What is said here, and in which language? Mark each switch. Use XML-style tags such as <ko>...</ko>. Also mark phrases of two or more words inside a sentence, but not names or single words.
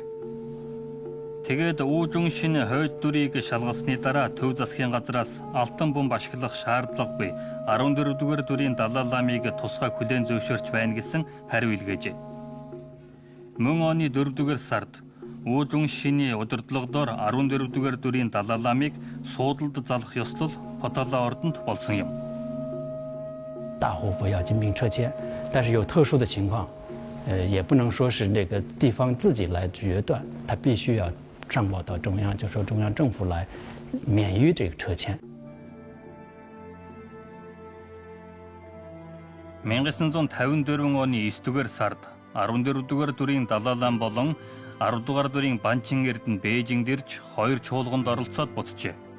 <mn>Тэгээд Уужун Шин хойд дүрийг шалгалсны дараа төв засгийн газраас Алтан бомб ашиглах шаардлагагүй 14-р дүрийн Далай ламыг тусгай хүлээн зөвшөөрч байна гэсэн хариу илгээжээ. Мөн оны 4-р сард Уужун Шиний удирдлагадор 14-р дүрийн Далай ламыг суудалд залах ёслол Потала ордонд болсон юм.</mn> <zh>大活佛要金瓶撤签，但是有特殊的情况，也不能说是那个地方自己来决断，他必须要上报到中央，就说中央政府来免于这个撤签。</zh> <mn>1954 оны 9-р сард 14-р дүрийн Далай лам болон 10-р дүрийн Банчин Эрдэнэ Бээжинд ирж хоёр чуулганд оролцоод буцжээ.</mn>